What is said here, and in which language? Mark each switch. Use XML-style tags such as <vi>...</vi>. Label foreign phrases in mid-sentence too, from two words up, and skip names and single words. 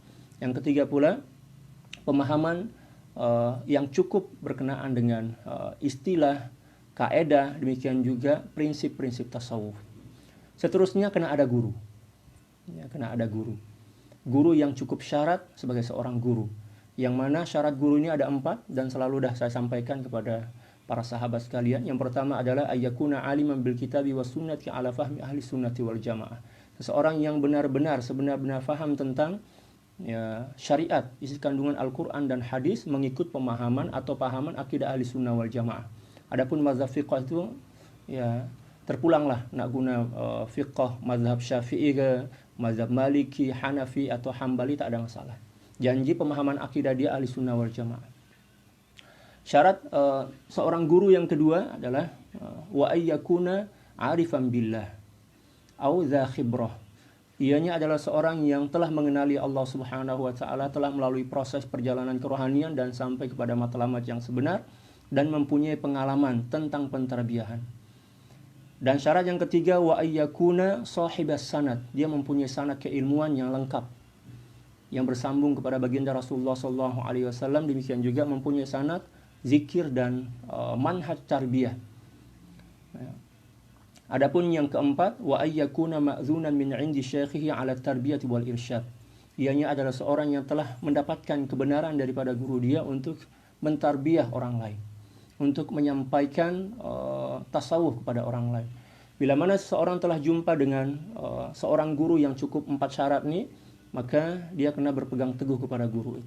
<ms>Yang ketiga pula pemahaman yang cukup berkenaan dengan istilah, kaedah, demikian juga prinsip-prinsip tasawuf. Seterusnya kena ada guru. Kena ada guru. Guru yang cukup syarat sebagai seorang guru. Yang mana syarat guru ini ada 4 dan selalu dah saya sampaikan kepada para sahabat sekalian. Yang pertama adalah</ms> <ar>أن يكون عالما بالكتاب والسنة على فهم أهل السنة والجماعة.</ar> <ms>Seseorang yang benar-benar sebenar-benar faham tentang syariat, isi kandungan Al-Quran dan hadis, mengikut pemahaman atau pahaman akidah</ms> <ar>أهل السنة والجماعة.</ar> <ms>Adapun mazhab fiqh itu terpulanglah nak guna fiqh mazhab Syafi'i ke mazhab Maliki, Hanafi atau Hambali, tak ada masalah. Janji pemahaman akidah dia</ms> <ar>أهل السنة والجماعة.</ar> <ms>Syarat seorang guru yang kedua adalah</ms> <ar>وأن يكون عارفا بالله أو ذا خبرة.</ar> <ms>Ianya adalah seorang yang telah mengenali Allah</ms> <ar>سبحانه وتعالى,</ar> <ms>telah melalui proses perjalanan kerohanian dan sampai kepada matlamat yang sebenar, dan mempunyai pengalaman tentang pentarbiyahan. Dan syarat yang ketiga</ms> <ar>وأن يكون صاحب السند.</ar> <ms>Dia mempunyai sanad keilmuan yang lengkap, yang bersambung kepada baginda Rasulullah SAW. Demikian juga mempunyai sanad zikir dan manhaj tarbiyah. Adapun yang keempat</ms> <ar>وأن يكون مأذونا من عند شيخه على التربية والإرشاد.</ar> <ms>Ianya adalah seorang yang telah mendapatkan kebenaran daripada guru dia untuk mentarbiyah orang lain, untuk menyampaikan tasawuf kepada orang lain. Bila mana seseorang telah jumpa dengan seorang guru yang cukup 4 syarat ini, maka dia kena berpegang teguh kepada guru itu.</ms>